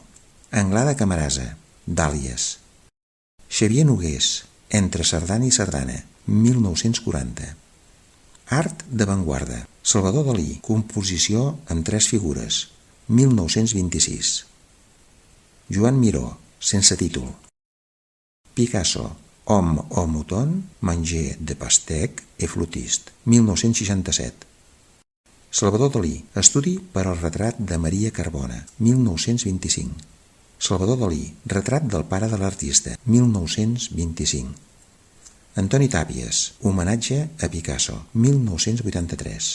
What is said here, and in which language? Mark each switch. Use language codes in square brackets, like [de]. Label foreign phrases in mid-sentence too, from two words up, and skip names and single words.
[ca] Anglada Camarasa, Dàlies. Xavier Nogués, Entre sardana i sardana, 1940. Art d'avantguarda, Salvador Dalí, composició amb 3 figures, 1926. Joan Miró, sense títol. Picasso, Homme au mouton, manger de pastèque et flûtiste, 1967. Salvador Dalí, estudi per al retrat de Maria Carbona, 1925. Salvador Dalí, retrat del pare de l'artista, 1925. Antoni Tàpies, homenatge a Picasso, 1983.